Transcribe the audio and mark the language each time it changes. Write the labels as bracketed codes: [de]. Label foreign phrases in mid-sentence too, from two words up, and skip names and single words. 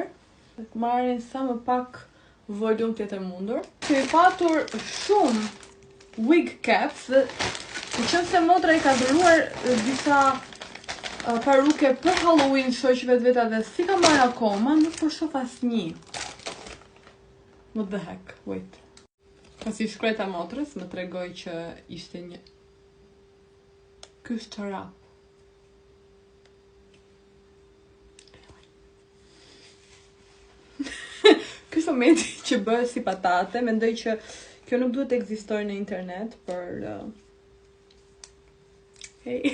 [sq] Të marrin sa më pak volum tjetër mundur. Kemi patur shumë [en] wig caps [sq] dhe në qënë se motra i ka dhuruar disa paruke për Halloween shoqëve të veta dhe si ka marrë akoma, nuk po shoh asnjë. [en] What the heck, wait. [sq] Pasi shkreta motrës më tregoi që ishte një ky është çorap. Ky është momenti që bëhet si patate, mendoj që kjo nuk duhet të ekzistojë në internet, për hey.